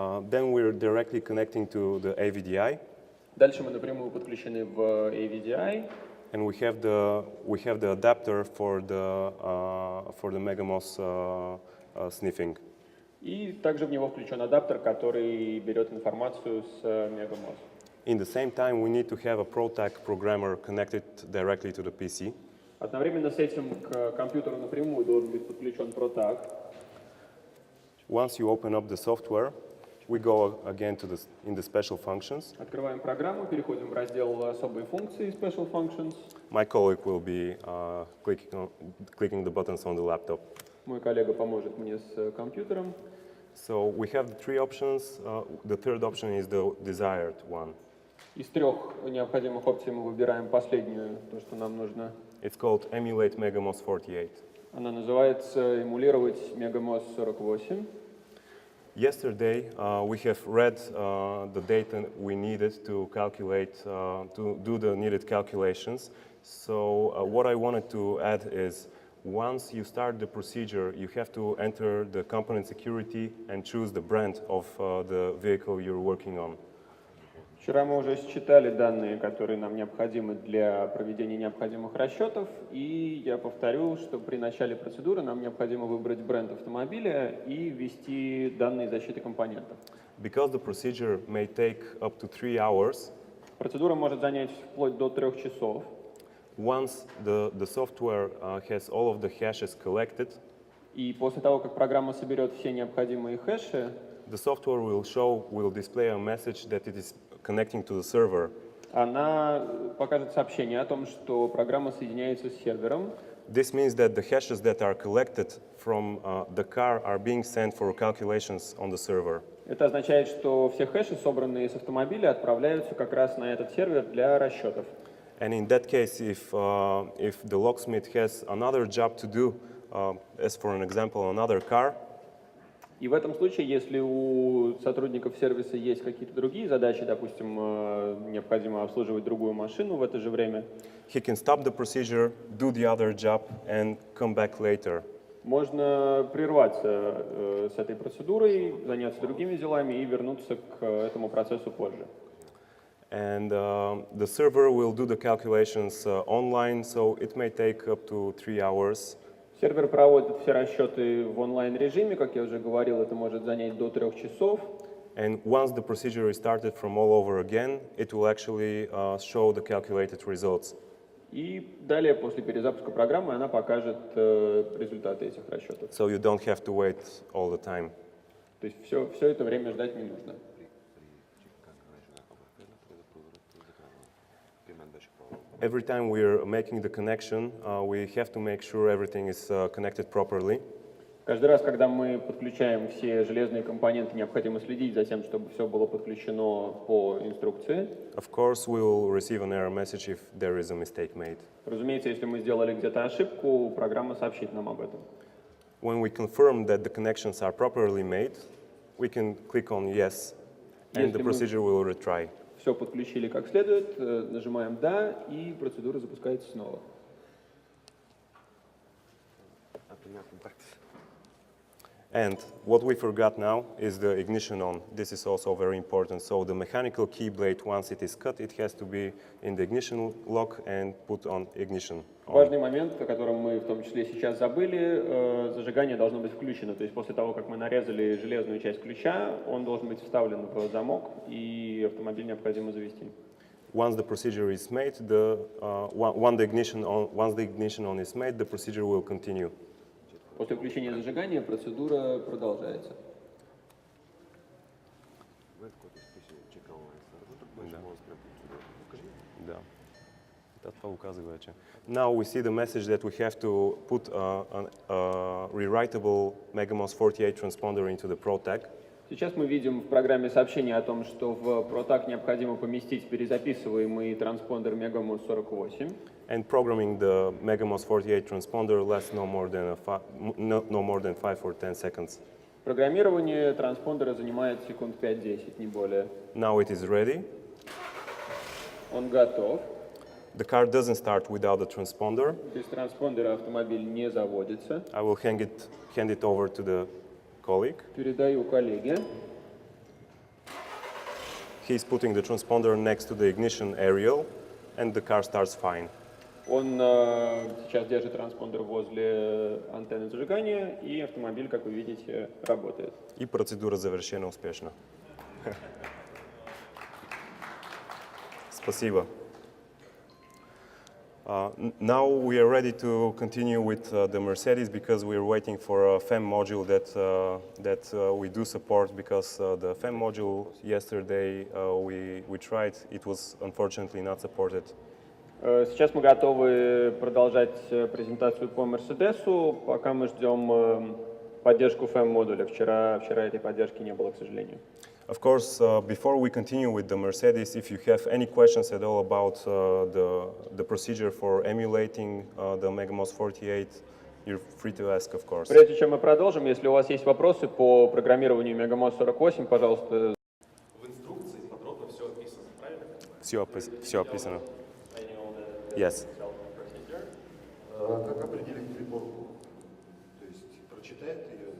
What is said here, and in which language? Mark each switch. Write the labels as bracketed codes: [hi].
[en] Then we're directly connecting to the AVDI. [ru] Дальше мы напрямую подключены в AVDI. [en] And we have the adapter for the Megamos sniffing. [ru] И также в него включен адаптер, который берет информацию с Megamos. [en] In the same time, we need to have a ProTag programmer connected directly to the PC. [ru] Одновременно с этим к компьютеру напрямую должен быть подключен ProTag. [en] Once you open up the software, we go again in the special functions. [ru] Открываем программу, переходим в раздел особые функции Special Functions. [en] My colleague will be clicking the buttons on the laptop. [ru] Мой коллега поможет мне с компьютером. [en] So we have the three options. The third option is the desired one. [ru] Из трех необходимых опций мы выбираем последнюю, то, что нам нужно. [en] It's called Emulate Megamos 48. [ru] Она называется «Эмулировать Megamos 48». [en] Yesterday, we have read the data we needed to calculate, to do the needed calculations. So what I wanted to add is, once you start the procedure, you have to enter the component security and choose the brand of the vehicle you're working on. [ru] Вчера мы уже считали данные, которые нам необходимы для проведения необходимых расчетов, и я повторю, что при начале процедуры нам необходимо выбрать бренд автомобиля и ввести данные защиты компонентов. [en] Because the procedure may take up to 3 hours, [ru] процедура может занять вплоть до 3 часов. [en] Once the software has all of the hashes collected, [ru] и после того, как программа соберет все необходимые хэши, [en] the software will display a message that it is connecting to the server. [ru] Она покажет сообщение о том, что программа соединяется с сервером. [en] This means that the hashes that are collected from the car are being sent for calculations on the server. [ru] Это означает, что все хэши, собранные с автомобиля, отправляются как раз на этот сервер для расчетов. [en] And in that case, if the locksmith has another job to do, as for an example, another car, [ru] и в этом случае, если у сотрудников сервиса есть какие-то другие задачи, допустим, необходимо обслуживать другую машину в это же время, [en] he can stop the procedure, do the other job, and come back later. [ru] Можно прерваться с этой процедурой, заняться другими делами и вернуться к этому процессу позже. [en] And the server will do the calculations online, so it may take up to 3 hours. [ru] Сервер проводит все расчеты в онлайн-режиме, как я уже говорил, это может занять до 3 часов. [en] And once the procedure is started from all over again, it will actually show the calculated results. [ru] И далее, после перезапуска программы, она покажет результаты этих расчетов. [en] So you don't have to wait all the time. [ru] То есть все это время ждать не нужно. [en] Every time we're making the connection, we have to make sure everything is connected properly. [ru] Каждый раз, когда мы подключаем все железные компоненты, необходимо следить за тем, чтобы все было подключено по инструкции. [en] Of course, we will receive an error message if there is a mistake made. [ru] Разумеется, если мы сделали где-то ошибку, программа сообщит нам об этом. [en] When we confirm that the connections are properly made, we can click on yes, and the procedure will retry. [ru] Все подключили как следует, нажимаем «Да», и процедура запускается снова. [en] And what we forgot now is the ignition on. This is also very important. So the mechanical key blade, once it is cut, it has to be in the ignition lock and put on ignition. [ru] Важный момент, о котором мы в том числе сейчас забыли, зажигание должно быть включено. То есть после того, как мы нарезали железную часть ключа, он должен быть вставлен в замок, и автомобиль необходимо завести. [en] Once the procedure is made, once the ignition on is made, the procedure will continue. [ru] После включения зажигания процедура продолжается. [bg] Да. Това указва вече. [en] Now we see the message that we have to put a rewritable MegaMOS 48 transponder into the ProTag. [ru] Сейчас мы видим в программе сообщение о том, что в ProTag необходимо поместить перезаписываемый транспондер MegaMOS 48. [en] And programming the MegaMOS 48 transponder lasts no more than 5 or 10 seconds. [ru] Программирование транспондера занимает секунд 5-10, не более. [en] Now it is ready. [ru] Он готов. [en] The car doesn't start without the transponder. [ru] Без транспондера автомобиль не заводится. [en] I will hand it over to the colleague. [ru] Передаю коллеге. [en] He's putting the transponder next to the ignition aerial, and the car starts fine. [ru] Он сейчас держит транспондер возле антенны зажигания, и автомобиль, как вы видите, работает. И процедура завершена успешно. Спасибо. [en] Now we are ready to continue with the Mercedes because we are waiting for a FEM module that we do support because the FEM module yesterday we tried, it was unfortunately not supported. [ru] Сейчас мы готовы продолжать презентацию по Мерседесу, пока мы ждем поддержку FEM-модуля. Вчера этой поддержки не было, к сожалению. [en] Of course, before we continue with the Mercedes, if you have any questions at all about the procedure for emulating the MegaMOS 48, you're free to ask, of course. [ru] Прежде чем мы продолжим, если у вас есть вопросы по программированию MegaMOS 48, пожалуйста. В инструкции подробно все описано, правильно? Все описано. Yes. Как определить приборку? То есть прочитает ее?